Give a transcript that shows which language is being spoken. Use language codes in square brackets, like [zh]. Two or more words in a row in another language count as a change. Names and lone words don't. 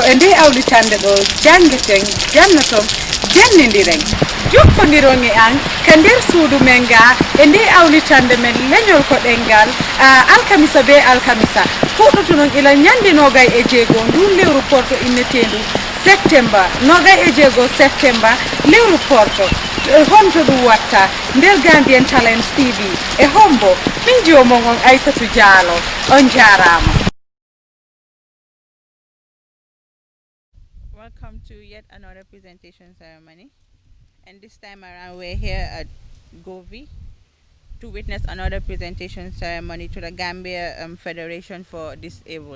[ff] e nde awlitande ɗo jangeten jannoton jannidiren jokkodiron e an ka nder suudu men ga e nde awlitande men leñol ko ɗengal alkamisa be alkamisa fuɗɗoto noon ila ñande nogay e jeego ndu lewru porto innetendu septembre nogay e jeego septembre lewru porto honto ɗum watta nder Gambian Talents TV e hombo min jomon on Aissatou Diallo on jarama. [en] Welcome to yet another presentation ceremony, and this time around we're here at Govi to witness another presentation ceremony to the Gambia Federation for Disabled.